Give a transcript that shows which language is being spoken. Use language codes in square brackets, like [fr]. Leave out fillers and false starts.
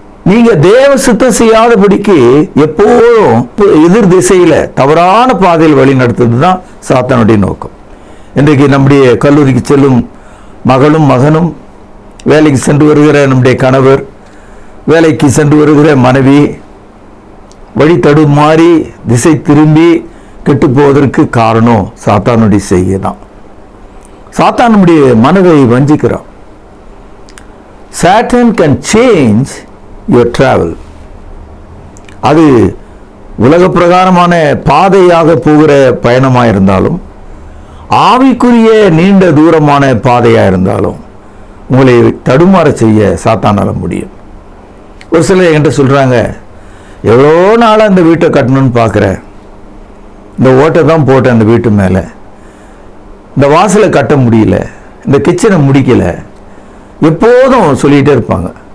[ta] நீங்க தேவ சித்தம் செய்யாதபடிக்கு எப்போதும் எதிர் திசையில தவறான பாதையில் வழி நடத்துறது தான் சாத்தானுடைய நோக்கம். இன்றைக்கு நம்முடைய கல்லூரிக்கு செல்லும் மகளும் மகனும் வேலைக்கு சென்று வருகிற நம்முடைய கணவர், வேலைக்கு சென்று வருகிற மனைவி வழி தடுமாறி திசை திரும்பி கெட்டு போவதற்கு காரணம் சாத்தானுடைய செய்கை தான். சாத்தான் நம்முடைய மனதை வஞ்சிக்கிறான். [en] Satan can change your travel. [ta] அது உலக பிரகாரமான பாதையாக போகிற பயணமாக இருந்தாலும், ஆவிக்குரிய நீண்ட தூரமான பாதையாக இருந்தாலும் உங்களை தடுமாற செய்ய சாத்தானால முடியும். ஒரு சிலர் என்கிட்ட சொல்கிறாங்க, எவ்வளோ நாளாக இந்த வீட்டை கட்டணும்னு பார்க்குறேன், இந்த ஓட்டை தான் போட்டேன் அந்த வீட்டு மேலே, இந்த வாசலை கட்ட முடியல, இந்த கிச்சனை முடிக்கல, எப்போதும் சொல்லிகிட்டே இருப்பாங்க.